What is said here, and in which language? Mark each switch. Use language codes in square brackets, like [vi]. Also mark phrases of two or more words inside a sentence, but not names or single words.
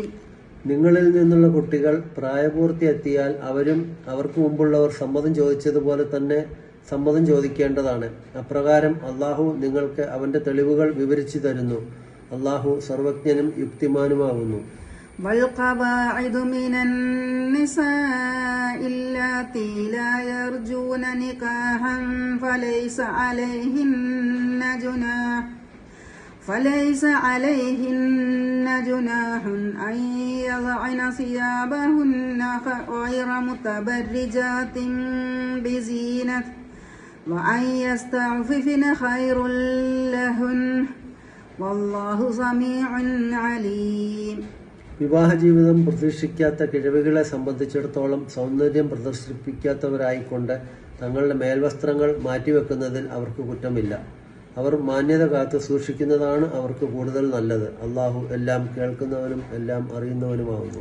[ml] നിങ്ങളിൽ നിന്നുള്ള കുട്ടികൾ പ്രായപൂർത്തി എത്തിയാൽ അവരും അവർക്ക് മുമ്പുള്ളവർ സമ്മതം ചോദിച്ചതുപോലെ തന്നെ സമ്മതം ചോദിക്കേണ്ടതാണ്. അപ്രകാരം അള്ളാഹു നിങ്ങൾക്ക് അവന്റെ തെളിവുകൾ വിവരിച്ചു തരുന്നു. അള്ളാഹു സർവജ്ഞനും യുക്തിമാനുമാകുന്നു. [ar] والقواعد من النساء اللاتي لا يرجون نكاحا فليس عليهن جناح أن يضعن ثيابهن غير متبرجات بزينة وأن يستعففن خير لهن والله سميع عليم. [ml] വിവാഹ ജീവിതം പ്രതീക്ഷിക്കാത്ത കിഴവികളെ സംബന്ധിച്ചിടത്തോളം സൗന്ദര്യം പ്രദർശിപ്പിക്കാത്തവരായിക്കൊണ്ട് തങ്ങളുടെ മേൽവസ്ത്രങ്ങൾ മാറ്റിവെക്കുന്നതിൽ അവർക്ക് കുറ്റമില്ല. അവർ മാന്യത കാത്തു സൂക്ഷിക്കുന്നതാണ് അവർക്ക് കൂടുതൽ നല്ലത്. അള്ളാഹു എല്ലാം കേൾക്കുന്നവനും എല്ലാം അറിയുന്നവനുമാകുന്നു.